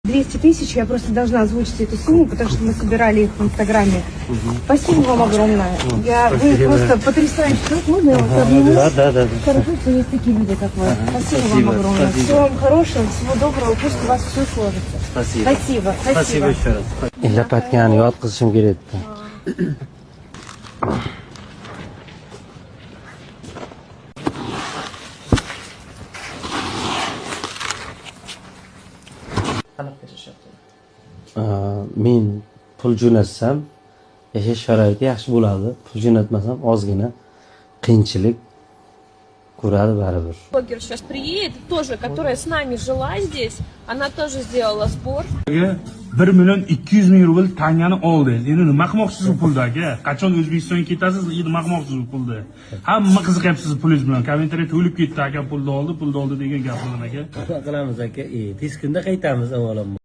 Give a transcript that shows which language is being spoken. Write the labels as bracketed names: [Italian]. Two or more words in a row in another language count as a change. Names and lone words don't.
[Russian] 200 тысяч, я просто должна озвучить эту сумму, потому что мы собирали их в Инстаграме. Спасибо вам огромное. Вы просто потрясающий человек. Можно я вас обниму? Да. Хорошо, что есть такие люди, как вы. Спасибо вам огромное. Всего вам хорошего, всего доброго. Пусть у вас все сложится. Спасибо. Спасибо еще раз. [Uzbek] Lapatgan yotqizishim kerak edi. Men pul jo'natsam yashash sharoiti yaxshi bo'ladi. Pul jo'natmasam ozgina qiyinchilik ko'radi baribir. [Russian] Блогер сейчас приедет, тоже, которая с нами жила здесь, она тоже сделала сбор. [Uzbek] 1 million 200 ming rubl tangani oldi. Endi nima qilmoqchisiz bu pulda aka? Qachon O'zbekistonga ketasiz? Endi nima qilmoqchisiz bu pulda? Hamma qiziqyapsiz pulingiz bilan. Kommentariya to'lib ketdi aka, pulni oldi degan gap bilan aka. Nima qilamiz aka? Tez kunda qaytamiz avvalambor.